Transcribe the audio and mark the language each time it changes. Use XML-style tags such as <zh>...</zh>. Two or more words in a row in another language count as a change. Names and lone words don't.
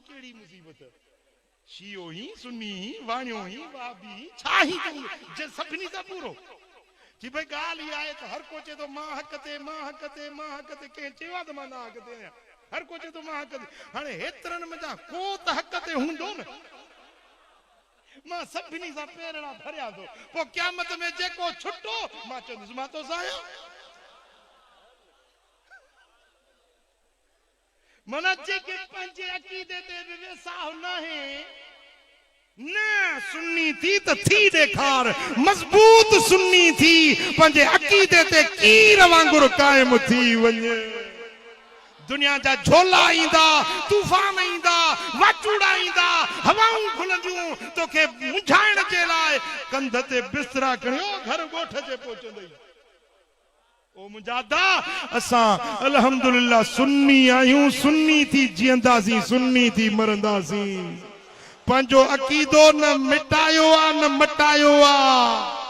<sd>कहिड़ी मुसीबत शियो ही सुन्नी ही वाणियो ही वाबी छा ही जे सभिनी सां पूरो जी भाई ॻाल्हि इहा आहे त हर को चए थो मां हक़ ते मां हक़ ते मां हक़ ते कंहिं चयो आहे त मां न हक़ ते आहियां हर को चए थो मां हक़ ते हाणे हेतिरनि में को त हक़ ते हूंदो न मां सभिनी सां पेरड़ा भरिया थो पोइ क़यामत में जेको छुटो मां चवंदुसि मां तो साया मना जेके पंहिंजे अक़ीदे ते वेसाह न आहे न सुन्नी थी त थी ॾेखार मज़बूत सुन्नी थी पंहिंजे अक़ीदे ते कीर वांगुरु क़ाइम थी वञे दुनिया जा झोला ईंदा तूफान ईंदा वाचूड़ा ईंदा हवाऊं खुलंदियूं तोखे मुंझाइण जे लाइ कंध ते बिस्तरा खणियो घर ॻोठ जे पहुचंदई ओ मुंहिंजा दा असां अल्हम्दुलिल्लाह सुन्नी आहियूं सुन्नी थी जीअंदासीं सुन्नी थी मरंदासीं पंहिंजो अक़ीदो न मिटायो आहे न मटायो आहे</sd>